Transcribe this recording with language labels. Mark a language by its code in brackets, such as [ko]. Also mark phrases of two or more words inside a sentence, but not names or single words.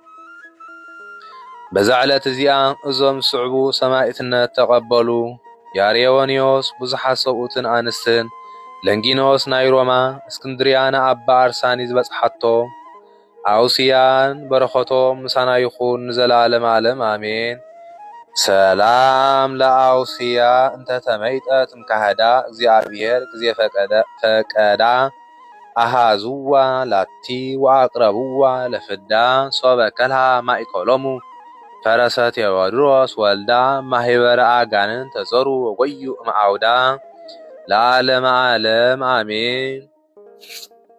[ti] በዛ ዕለት እዚኣ እዞም ስዕቡ ሰማዕትነት ተቐበሉ። ያሬዎንዮስ ብዙሓት ሰብኡትን ኣንስትን፣ ለንጊኖስ ናይ ሮማ፣ እስክንድርያና ኣባ ኣርሳኒ ዝበጽሓቶ፣ ኣውስያን በረኸቶም ምሳና ይኹን ንዘላለም ዓለም ኣሜን። [gez] ሰላም ለአውስያ እንተ ተመይጠት እምካህዳ እግዚአብሔር ጊዜ ፈቀዳ አሃዙዋ ላቲ ወአቅረቡዋ ለፍዳ ሶበ ከልሃ ማእከሎሙ ፈረሰ ቴዎድሮስ ወልዳ ማህበረ አጋንን ተዘሩ ወጎዩ እምአውዳ ለዓለመ ዓለም አሜን።